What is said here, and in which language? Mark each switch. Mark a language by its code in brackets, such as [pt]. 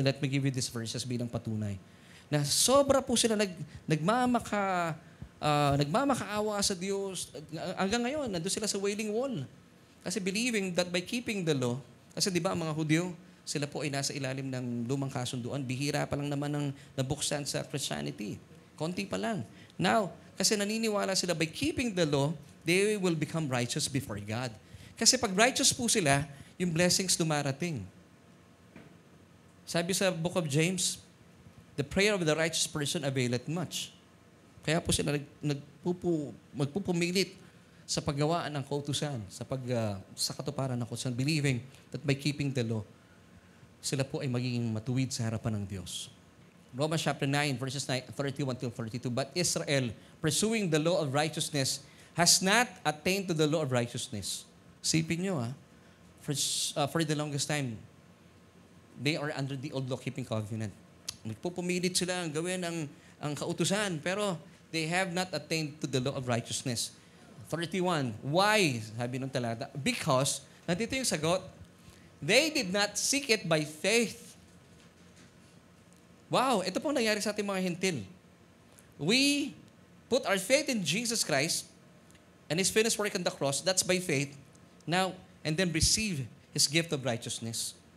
[en] Let me give you these verses [tl] bilang patunay. Na sobra po sila nagmamakaawa sa Diyos. Hanggang ngayon, nandun sila sa Wailing Wall. Kasi [en] believing that by keeping the law, [tl] kasi di ba ang mga Hudyo, sila po ay nasa ilalim ng lumang kasunduan. Bihira pa lang naman ang nabuksan sa Christianity. Konti pa lang. Now, kasi naniniwala sila [en] by keeping the law, they will become righteous before God. [tl] Kasi pag righteous po sila, yung blessings dumarating. Sabi sa [en] Book of James, the prayer of the righteous person availeth much. [tl] Kaya po sila magpupumilit sa paggawaan ng kautusan, sa katuparan ng kautusan, [en] believing that by keeping the law, [tl] sila po ay magiging matuwid sa harapan ng Diyos. [en] Romans chapter 9, verses 31 to 32. But Israel, pursuing the law of righteousness, has not attained to the law of righteousness. [tl] Sipin nyo, [en] for the longest time, they are under the old law-keeping covenant. [tl] Nagpupumilit sila ang gawin ang kautusan, pero [en] they have not attained to the law of righteousness. [tl] 31. Why? Sabi ng talata. [en] Because, [tl] nandito yung sagot, [en] they did not seek it by faith. [tl] Wow, ito pong nangyari sa ating mga hintil. [en] We put our faith in Jesus Christ and His finished work on the cross. That's by faith. Now, and then receive His gift of righteousness.